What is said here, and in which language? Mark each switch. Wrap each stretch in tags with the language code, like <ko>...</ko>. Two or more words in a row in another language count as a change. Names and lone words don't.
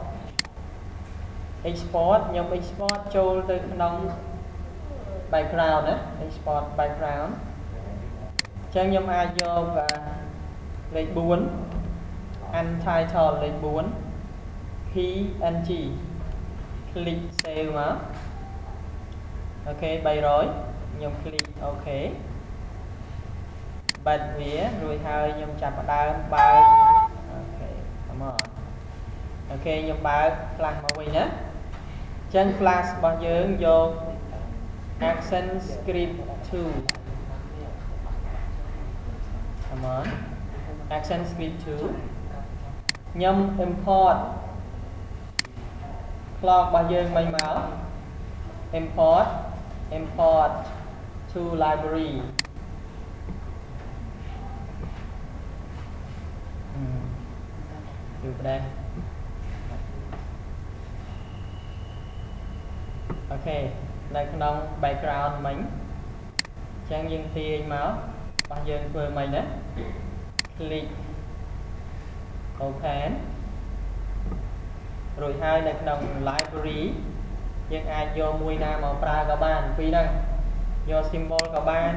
<km>ខ្ញុំ export ចូលទៅក្នុង background ណា</km> <en>export background</en> <km>អញ្ចឹងខ្ញុំអាចយកលេខ4 untitled លេខ4 png</km> <en>click save</en> <km>មក ok 300 ខ្ញុំ</km> <en>click ok</en> <km>បាត់វារួចហើយខ្ញុំចាប់ផ្ដើមបើក</km> <en>ok come on</en> <km>អូខេខ្ញុំបើក flash មកវិញណាចឹង flash របស់យើងយក Action Script 2</km> <en>come on</en> <km>Action Script 2 ខ្ញុំ import clock របស់យើងមិនមក</km> <en>import to library</en> <km>យូរដែរ អូខេនៅក្នុង background មិញអញ្ចឹងយើងទាញមករបស់យើងធ្វើមិញណា</km> <en>click open</en> <km>រួចហើយនៅក្នុង library យើងអាចយកមួយណាមកប្រើក៏បានពីរហ្នឹងយក symbol ក៏បាន</km>